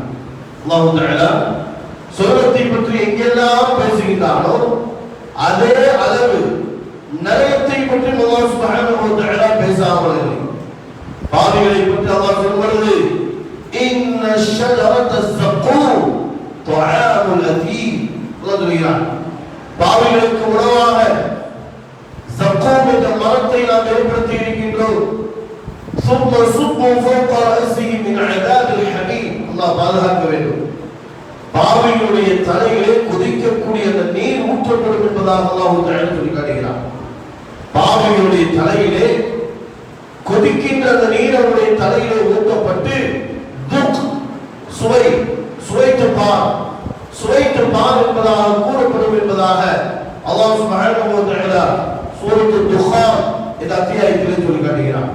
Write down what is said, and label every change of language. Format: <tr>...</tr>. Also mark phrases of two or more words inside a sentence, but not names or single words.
<ar>الله تعالى</ar> <ta>சொர்க்கத்தை பற்றி எங்கெல்லாம் பேசுகிறானோ அதே அளவு நரகத்தை பற்றி</ta> <ar>الله سبحانه وتعالى</ar> <ta>பேசாமல் இல்லை. பாவிகளை பற்றி அல்லாஹ் சொல்வது,</ta> <ar>إن شجرة الزقوم طعام الأثيم.</ar> <ta>அல்லாஹ் சொல்கிறார், பாவிகளுக்கு உணவாக ஸக்கூம் என்ற மரத்தை நாம் ஏற்படுத்தி இருக்கின்றோம்.</ta> <ar>ثم صبوا فوق رأسه من عذاب الحميم.</ar> <ta>அல்லாஹ் பாதுகாக்க வேண்டும். பாவிகளுடைய தலையிலே கொதிக்கக்கூடிய அந்த நீர் ஊற்றப்படும் என்பதாக</ta> <ar>الله تعالى</ar> <ta>சொல்லி காட்டுகிறார். பாவிகளுடைய தலையிலே கொதிக்கின்ற அந்த நீர் அவருடைய தலையிலே ஊற்றப்பட்டு சுவைத்து பார் என்பதாக கூறப்படும் என்பதாக</ta> <ar>الله سبحانه وتعالى</ar> <ta>சூரத்துல் துஹான் என்ற அத்தியாயத்திலே சொல்லி காட்டுகிறார்.</ta>